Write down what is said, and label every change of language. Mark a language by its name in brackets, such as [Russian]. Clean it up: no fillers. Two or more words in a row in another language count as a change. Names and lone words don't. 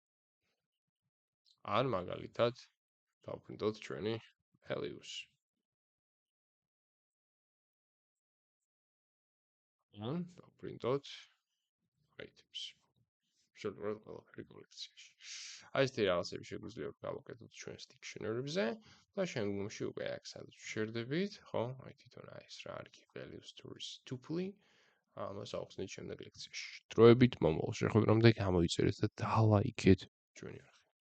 [Georgian] ან მაგალითად დავბრუნდოთ ჩვენი values ან დავბრუნდოთ items შეგვიძლია ყველაფერი კოლექციაში აი ეს რაღაცები შეგვიძლია გავაკეთოთ ჩვენს dictionary-ებზე და შემდგომში უკვე აქ სადაც ვშერდებით ხო აი თვითონ აი ეს რა არის [English] key values tuple [Georgian] ამას ავხსნით შემდეგ ლექციაში დროებით მომავალ შეხვედრამდე გამოიწერეთ და დალაიქეთ ჩვენი